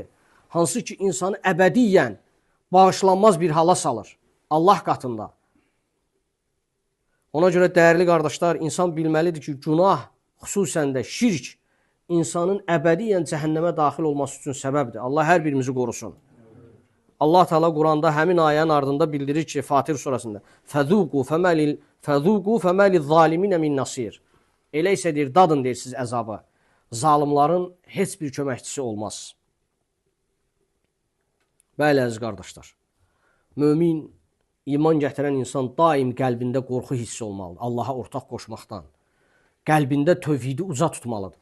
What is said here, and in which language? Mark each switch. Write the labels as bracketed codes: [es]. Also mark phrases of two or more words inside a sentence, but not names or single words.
[az] Hansı ki, insanı əbədiyyən bağışlanmaz bir hala salır Allah qatında. Ona görə dəyərli qardaşlar, insan bilməlidir ki, günah, xüsusən də şirk, insanın əbədiyyən cəhənnəmə daxil olması üçün səbəbdir. Allah hər birimizi qorusun. Allah Teala Quranda həmin ayənin ardında bildirir ki, Fatir surasında [ar] فَذُوقُوا فَمَا لِلظَّالِمِينَ مِنْ نَصِيرٍ [az] Elə isə deyir, dadın deyir siz əzabı. Zalimların heç bir köməkçisi olmaz. Bəli, əziz qardaşlar, mömin, iman gətirən insan daim qəlbində qorxu hissi olmalıdır. Allaha ortaq qoşmaqdan. Qəlbində tövhidi uca tutmalıdır.